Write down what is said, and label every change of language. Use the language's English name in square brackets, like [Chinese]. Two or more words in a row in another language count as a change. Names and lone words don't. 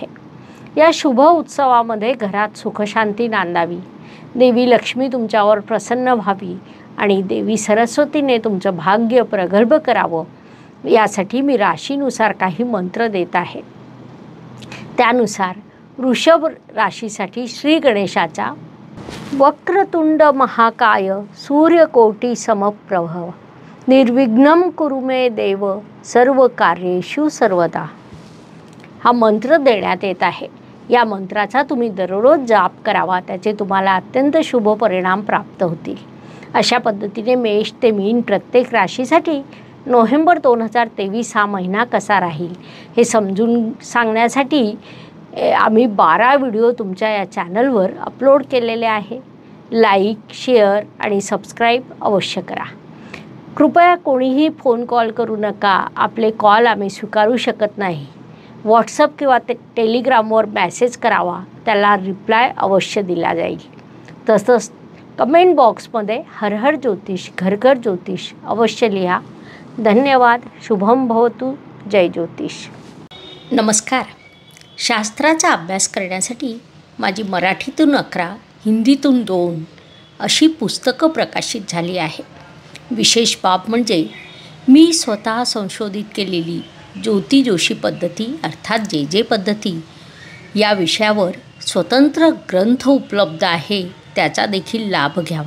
[Marathi] या शुभ उत्सवामध्ये घरात सुखशांती नांदावी, देवी लक्ष्मी तुमच्यावर प्रसन्न व्हावी आणि देवी सरस्वतीने तुमचं भाग्य प्रगल्भ करावं, यासाठी मी राशीनुसार काही मंत्र देत आहे. त्यानुसार वृषभ राशीसाठी श्री गणेशाचा [Sanskrit] वक्रतुंड महाकाय सूर्यकोटी समप्रभ निर्विघ्नं कुरु मे देव सर्व कार्येषु सर्वदा [Marathi] हा मंत्र देण्यात येत आहे. या मंत्राचा तुम्ही दररोज जाप करावा, त्याचे तुम्हाला अत्यंत शुभ परिणाम प्राप्त होतील. अशा पद्धतीने मेष ते मीन प्रत्येक राशीसाठी नोव्हेंबर 2023 हा महिना कसा राहील हे समजून सांगण्यासाठी आम्ही 12 व्हिडिओ तुमच्या या चॅनलवर अपलोड केलेले आहे. लाईक, शेअर आणि सबस्क्राईब अवश्य करा. कृपया कोणीही फोन कॉल करू नका. आपले कॉल आम्ही स्वीकारू शकत नाही. व्हॉट्सअप किंवा टेलिग्रामवर मेसेज करावा, त्याला रिप्लाय अवश्य दिला जाईल. तसंच कमेंट बॉक्समध्ये हर हर ज्योतिष, घर घर ज्योतिष अवश्य लिहा. धन्यवाद. [Sanskrit] शुभम भवतु. [Marathi] जय ज्योतिष. नमस्कार. शास्त्राचा अभ्यास करण्यासाठी माझी मराठीतून 11, हिंदीतून 2 अशी पुस्तकं प्रकाशित झाली आहे. विशेष बाब म्हणजे मी स्वतः संशोधित केलेली ज्योती जोशी पद्धती अर्थात जे पद्धती या विषयावर स्वतंत्र ग्रंथ उपलब्ध आहे, त्याचा देखील लाभ घ्यावा.